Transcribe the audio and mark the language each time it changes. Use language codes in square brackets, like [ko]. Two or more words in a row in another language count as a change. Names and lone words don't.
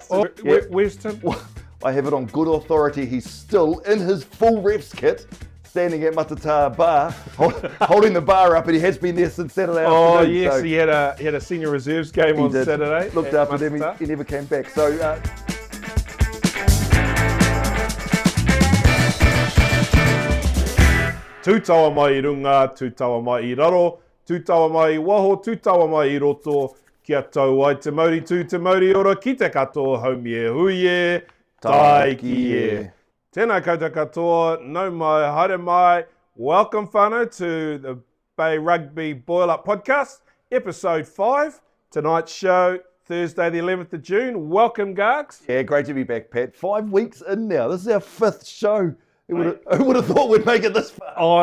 [en] Oh, where's Tim? I have it on good authority. He's still in his full refs kit, standing at Matata Bar, holding the bar up, and he has been there since Saturday afternoon. Oh yes, so he had a senior reserves game on Saturday. Looked after them, he never came back. So. [mi] Tūtawa mai I runga, tūtawa mai I raro, tūtawa mai I waho, tūtawa mai I roto, kia tau ai te mauri tū te mauri ora, ki te katoa, haumi e hui e, tai ki e. Tēnā koutou katoa, nau mai, haere mai, [en] welcome whānau to the Bay Rugby Boil Up Podcast, episode 5, tonight's show, Thursday the 11th of June. Welcome, Gargs. Yeah, great to be back, Pat. 5 weeks in now. This is our 5th show. Who would have thought we'd make it this far?